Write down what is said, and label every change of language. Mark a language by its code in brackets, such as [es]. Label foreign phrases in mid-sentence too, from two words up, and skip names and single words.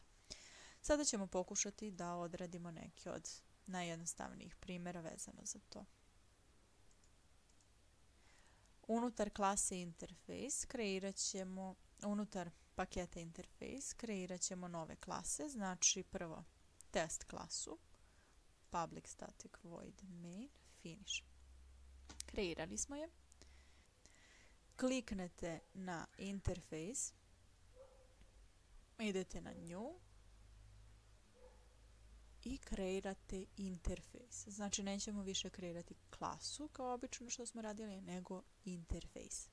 [bs] Sada ćemo pokušati da odradimo neke od najjednostavnijih primjera vezano za to. Unutar klase interfejs unutar paketa interfejs kreirat ćemo nove klase, znači prvo test klasu, [en] public static void main finish. [bs] Kreirali smo je. Kliknete na interfejs, idete na new i kreirate interfejs. Znači nećemo više kreirati klasu kao obično što smo radili, nego interfejs.